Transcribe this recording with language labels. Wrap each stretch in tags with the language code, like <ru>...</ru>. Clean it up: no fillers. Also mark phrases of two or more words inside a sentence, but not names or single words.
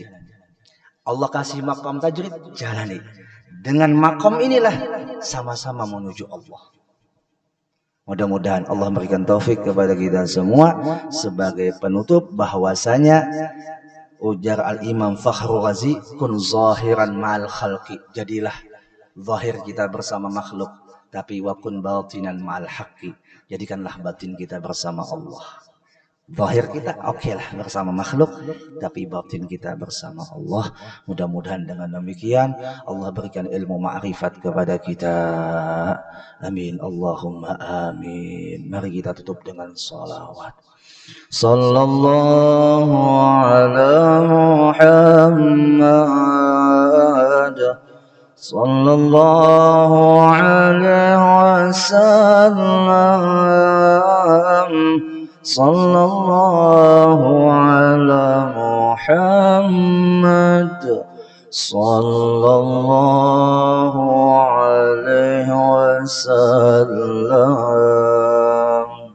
<id>Allah kasih</id> <ar>مقام تجريد,</ar> <id>jalani. Dengan makom inilah sama-sama menuju Allah. Mudah-mudahan Allah memberikan taufik kepada kita semua. Sebagai penutup bahwasanya ujar Al-Imam Fakhrul Razi,</id> <ar>كن ظاهرا مع الخلق.</ar> <id>Jadilah zahir kita bersama makhluk, tapi</id> <ar>وكن باطنا مع الحق.</ar> <id>Jadikanlah batin kita bersama Allah. Zahir kita lah bersama makhluk, tapi batin kita bersama Allah. Mudah-mudahan dengan demikian Allah berikan ilmu ma'rifat kepada kita.</id> <ar>آمين. اللهم آمين.</ar> <id>Mari kita tutup dengan salawat.</id> <ar>صلى الله على محمد، صلى الله عليه وسلم، صلى الله على محمد، صلى الله عليه وسلم.</ar>